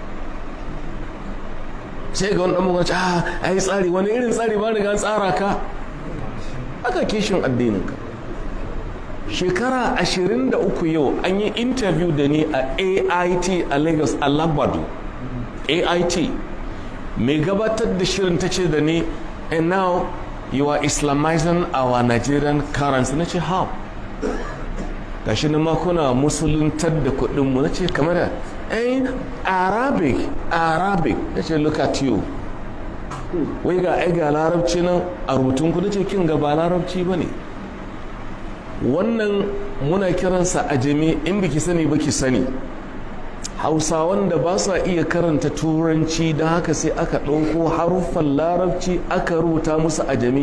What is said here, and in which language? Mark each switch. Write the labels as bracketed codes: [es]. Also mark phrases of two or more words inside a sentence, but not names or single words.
[ha] Sai ga wani dan mugaci ai tsari, wani irin tsari, ba riga tsara ka, aka kishin addinin ka. Shekara 23 yau an yi interview da ni a AIT a Lagos, a Lagbado. AIT mai gabatar da shirin ta ce da ni, [en] and now you are Islamizing our Nigerian currency. [ha] Na ce [en] how? [ha] Gashi na makona musuluntar da kudinmu. Na ce kamar da Arabic. Na ce [en] look at you, [ha] wai ga larabci nan a rubutun ku. Na ce kin ga ba larabci ba ne wannan, muna kiransa ajami. In biki sani ba ki sani. Hausawan da ba sa iya karanta turanci, don haka sai aka ɗauko haruffan larabci aka rubuta musu ajami.